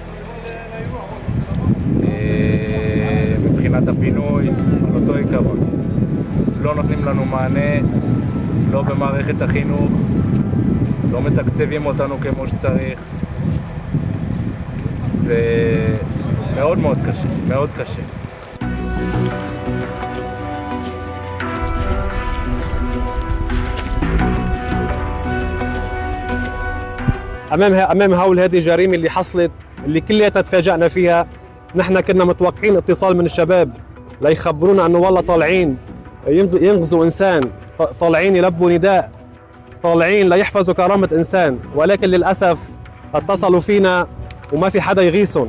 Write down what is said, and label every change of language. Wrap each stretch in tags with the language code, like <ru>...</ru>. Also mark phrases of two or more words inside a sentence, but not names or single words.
<he>מבחינת הפינוי, על אותו עיקרון. לא נותנים לנו מענה, לא במערכת החינוך, לא מתקצבים אותנו כמו שצריך. זה מאוד מאוד קשה, מאוד קשה.</he> <ar>امام هول هذه الجريمه اللي حصلت، اللي كلياتنا تفاجئنا فيها. نحن كنا متوقعين اتصال من الشباب ليخبرونا انه والله طالعين ينقذوا انسان، طالعين يلبوا نداء، طالعين ليحفظوا كرامه انسان، ولكن للاسف اتصلوا فينا وما في حدا يغيثهم.</ar>